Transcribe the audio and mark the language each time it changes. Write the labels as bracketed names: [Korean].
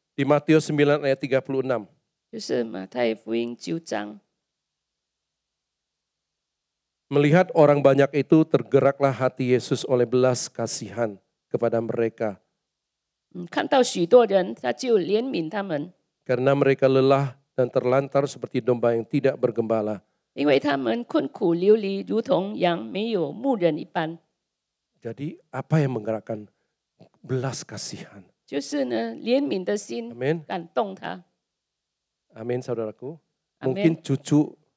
[Indonesian] Di Matius 9 ayat 36. [Chinese] 就是马太福音9章。 [Indonesian] Melihat orang banyak itu tergeraklah hati Yesus oleh belas kasihan kepada mereka. [Chinese] 看到许多人，他就怜悯他们， [Indonesian] Karena mereka lelah dan terlantar seperti domba yang tidak bergembala. [Chinese] 因为他们困苦流离，如同羊没有牧人一般。 [Indonesian] Jadi apa yang menggerakkan belas kasihan? [Chinese] 就是呢，怜悯的心 [Indonesian] Amin. [Chinese] 感动他。 [Indonesian] Amin saudaraku. Amin. Mungkin cucu